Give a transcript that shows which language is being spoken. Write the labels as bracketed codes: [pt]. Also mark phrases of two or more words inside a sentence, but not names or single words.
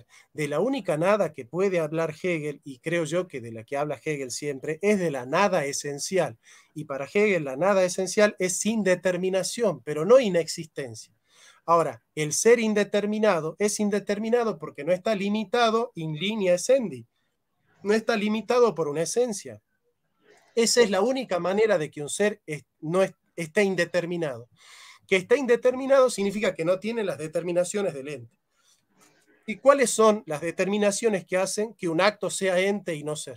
[es] De la única nada que puede hablar Hegel, y creo yo que de la que habla Hegel siempre, es de la nada esencial. Y para Hegel la nada esencial es sin determinación, pero no inexistencia. Ahora, el ser indeterminado es indeterminado porque no está limitado [la] in linea essendi, [es] no está limitado por una esencia. Esa es la única manera de que un ser no esté indeterminado. Que está indeterminado significa que no tiene las determinaciones del ente. ¿Y cuáles son las determinaciones que hacen que un acto sea ente y no ser?